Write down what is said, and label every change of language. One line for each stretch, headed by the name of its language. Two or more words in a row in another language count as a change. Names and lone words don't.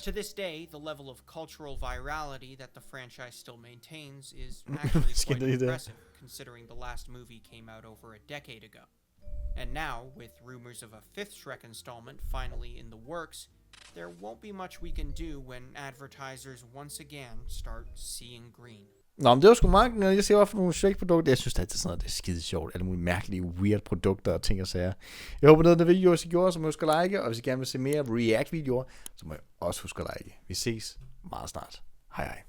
English: To this day, the level of cultural virality that the franchise still maintains is actually quite impressive, considering the last movie came out over a decade ago. And now, with rumors of a fifth Shrek installment finally in the works, there won't be much we can do when advertisers once again start seeing green.
Danish: Nå, men det var sgu meget, når jeg ser hvorfor nogle SHREK Produkter. Jeg synes det er altid sådan noget, det er skide sjovt. Alle mulige mærkelige, weird produkter og ting og sager. Jeg håber, noget af det video, hvis I gjorde, så må I huske at like. Og hvis I gerne vil se mere React-videoer, så må I også huske at like. Vi ses meget snart. Hej hej.